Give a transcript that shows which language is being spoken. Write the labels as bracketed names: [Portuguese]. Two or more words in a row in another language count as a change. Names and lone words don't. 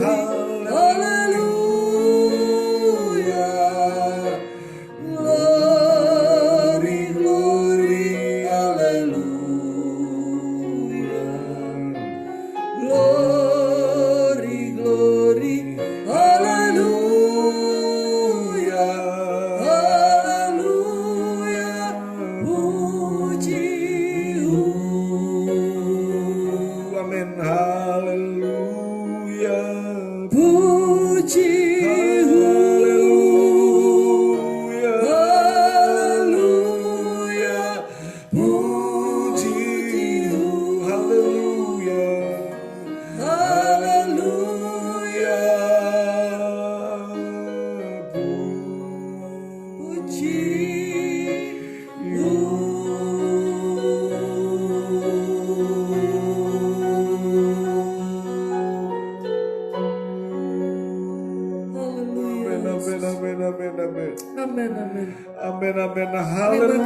[Indonesian] haleluya, [English] glory, glory, [Indonesian] haleluya, [English] glory, glory, [Indonesian] haleluya, haleluya, puji, Amen, haleluya. puji, Haleluya. haleluya, Puji, haleluya. haleluya, puji, Amen, amen, amen, amen, amen. amin, amin. Amin, amin. Haleluya,